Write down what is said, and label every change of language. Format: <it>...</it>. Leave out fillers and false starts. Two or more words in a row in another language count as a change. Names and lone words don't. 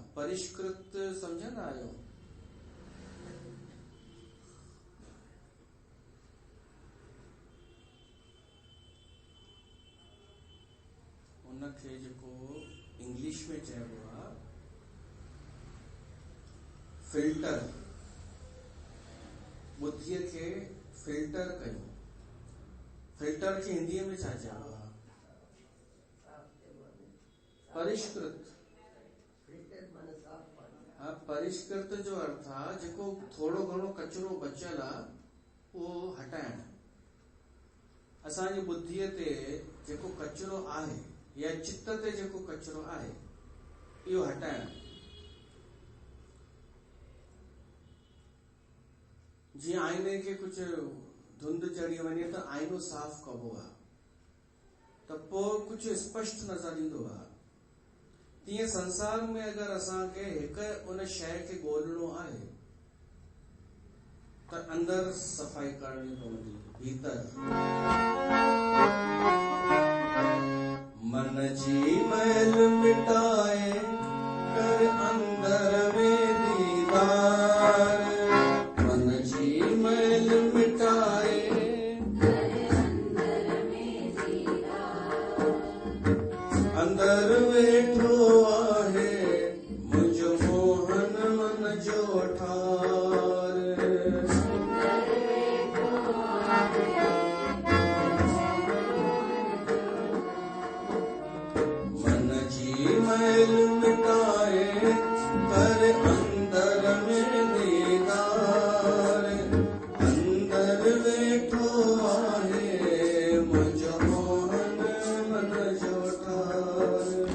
<sd>परिष्कृत सम्झंदा आहियो? उनखे जेको इंग्लिश में चइबो आहे फिल्टर। बुद्धीअ खे फिल्टर कयो। फिल्टर खे हिंदीअ में छा चइबो आहे? परिष्कृत। हाँ, परिष्कृत जो अर्थ आहे जेको थोड़ो घणो कचरो बचियल आहे उहो हटाइण। असांजी बुद्धीअ ते जेको कचरो आहे या चित्त ते जेको कचरो आहे इहो हटाइण। जीअं आईने खे कुझु धुंध चढ़ी वञे त आईनो साफ़ कबो आहे त पोइ कुझु स्पष्ट नज़र ईंदो आहे। तीअं संसार में अगरि असांखे हिकु उन शइ खे ॻोल्हणो आहे त अंदर सफ़ाई करणी पवंदी। भीतर मन जी मैल मिटाए कर अंदर में दीदार। मन जी मैल मिटाए कर अंदर में दीदार। अंदर वेठो आहे मुझ मोहन मन जो ठार। मन जी मैल मिटाए कर अंदर में दीदार। अंदर वेठो आहे मुझ मोहन मन जो ठार।</sd>